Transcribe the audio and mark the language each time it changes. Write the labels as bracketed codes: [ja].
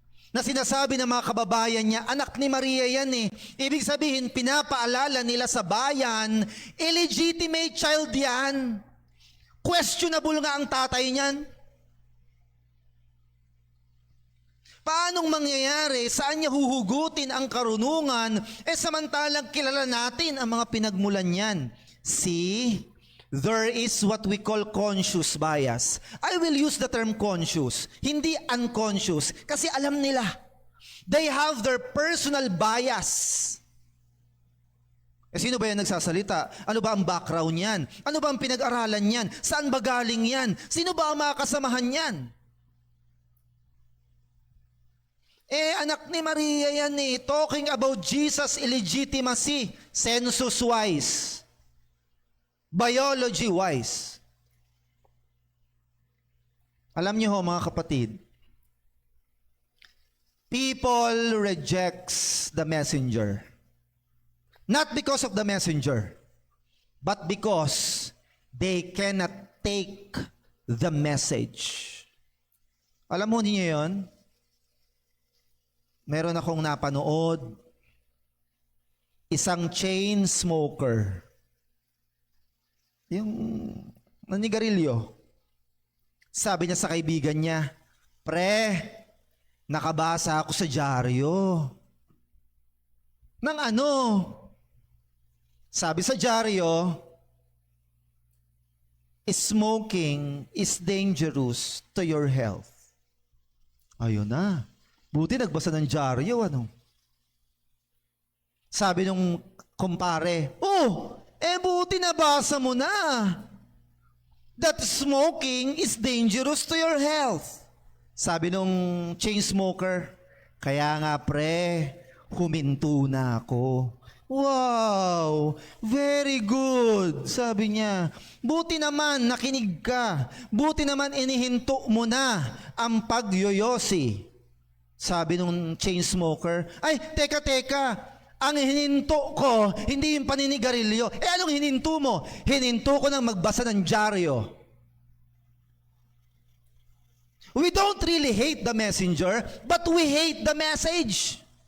[tl] Na sinasabi ng mga kababayan niya, anak ni Maria yan eh. Ibig sabihin, pinapaalala nila sa bayan, [en] illegitimate child [tl] yan. Questionable nga ang tatay niyan. Paanong mangyayari? Saan niya huhugutin ang karunungan? Samantalang kilala natin ang mga pinagmulan niyan. [en] See, there is what we call conscious bias. I will use the term conscious, [tl] hindi unconscious, kasi alam nila. [en] They have their personal bias. [tl] Sino ba yan nagsasalita? Ano ba ang background niyan? Ano ba ang pinag-aralan niyan? Saan ba galing yan? Sino ba ang mga kasamahan niyan? Anak ni Maria yan eh. [en] Talking about Jesus' illegitimacy, census-wise, biology-wise. [tl] Alam niyo ho, mga kapatid, [en] people rejects the messenger. Not because of the messenger, but because they cannot take the message. [tl] Alam mo niyo yun? Meron akong napanood, isang chain smoker, yung nanigarilyo. Sabi niya sa kaibigan niya, pre, nakabasa ako sa dyaryo. Nang ano? Sabi sa dyaryo, [en] smoking is dangerous to your health. [tl] Ayun na. Buti nagbasa ng dyaryo, ano? Sabi nung kumpare, buti nabasa mo na. [en] That smoking is dangerous to your health. [tl] Sabi nung chain smoker, kaya nga pre, huminto na ako. [en] Wow, very good, [tl] sabi niya. Buti naman nakinig ka. Buti naman inihinto mo na ang pagyoyosi. Sabi nung chain smoker, ay, teka, ang hininto ko, hindi yung paninigarilyo. Anong hininto mo? Hininto ko nang magbasa ng dyaryo. [en] We don't really hate the messenger, but we hate the message.